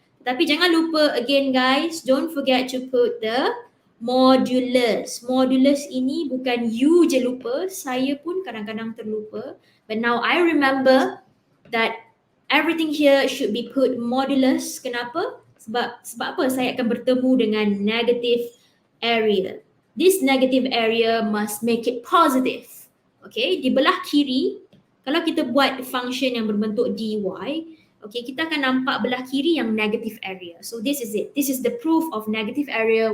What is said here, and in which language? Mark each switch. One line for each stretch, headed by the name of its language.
Malay: Tapi jangan lupa
English: again guys, don't forget to put the modulus.
Malay: Modulus ini bukan you je lupa, saya pun kadang-kadang terlupa.
English: But now I remember that everything here should be put modulus.
Malay: Kenapa? Sebab apa saya akan bertemu dengan negative area.
English: This negative area must make it positive.
Malay: Okay, di belah kiri, kalau kita buat function yang berbentuk dy, okay, kita akan nampak belah kiri yang negative area.
English: So this is it. This is the proof of negative area.